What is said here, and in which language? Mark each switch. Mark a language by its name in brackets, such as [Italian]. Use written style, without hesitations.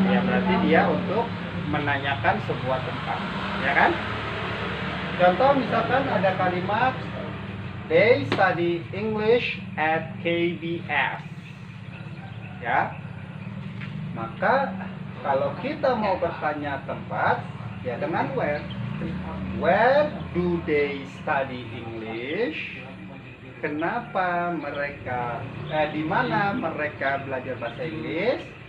[Indonesian] Ya berarti dia untuk menanyakan sebuah tempat, ya kan? Contoh misalkan ada kalimat [English] they study English at KBS. [Indonesian] Ya. Maka kalau kita mau bertanya tempat, ya dengan where. [English] Where do they study English? [Indonesian] Kenapa mereka di mana mereka belajar bahasa Inggris?